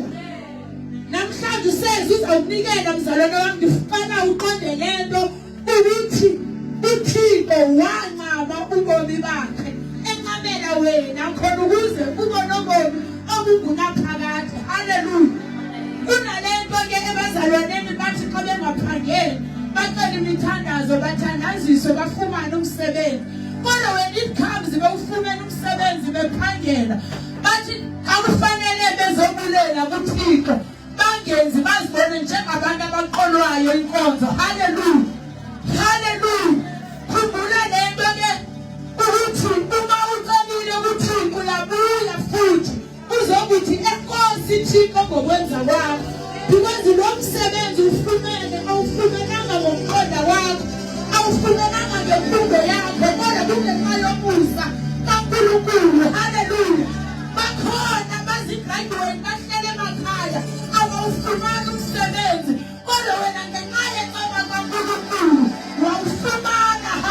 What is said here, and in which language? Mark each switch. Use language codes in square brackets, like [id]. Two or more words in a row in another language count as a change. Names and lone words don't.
[xh] Namhlanje useze uzawunikela mzalwane wami, ngifuna uqonde lento ukuthi uThixo wanqaba ubomi bakhe, enqabela wena khona ukuze ubone ubomi obungunaphakade. Haleluya. Kunalento ke ebazalwaneni bathi xa bengaphangeli bacela imithandazo, bathandaziswe, bafumane umsebenzi. Kodwa [en] when it comes [xh] bewufumene umsebenzi bephangela, bathi akufanele bezobulela kuThixo, bangenzi bazibone njengabantu abaqolwayo inkonzo. Haleluya, haleluya. Khumbula lento ke ukuthi uma ucelile kuThixo uyabuya futhi uzokuthi enkosi Thixo ngokwenza kwakho, because lo msebenzi ufumene awufumenanga ngomqondo wakho, awufumenanga ngemfundo yakho, kodwa kungenxa yomusa kaNkulunkulu. Haleluya. Bakhona bazigraduate bahlele emakhaya abawufumana umsebenzi, kodwa wena ngenxa yeceba kaNkulunkulu wawufumana.